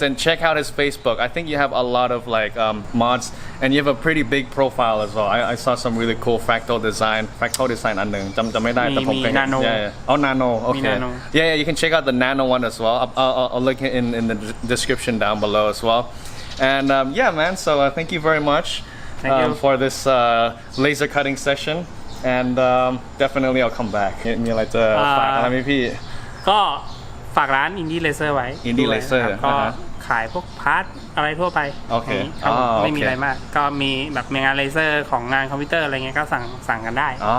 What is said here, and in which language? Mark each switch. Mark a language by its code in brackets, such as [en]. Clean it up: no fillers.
[en] And check out his Facebook. I think you have a lot of like mods, and you have a pretty big profile as well. I saw some really cool Fractal Design [th] อันหนึ่งจำไม่ได้แต่ผมเคยเห็น [en] Nano. Yeah. Oh, Nano. Okay. Nano. Yeah, you can check out the Nano one as well. I'll link it in the description down below as well. And yeah, man. So thank you very much for this laser cutting session. And definitely I'll come back. [th] มีอะไรจะฝากอะไรไหมพี่ ก็ฝากร้าน Indie Laser ไว้ Indie Laser ก็ขายพวกพาร์ทอะไรทั่วไป โอเค ครับผม โอเค ไม่มีอะไรมากก็มีแบบงานเลเซอร์ของงานคอมพิวเตอร์อะไรเงี้ยก็สั่งกันได้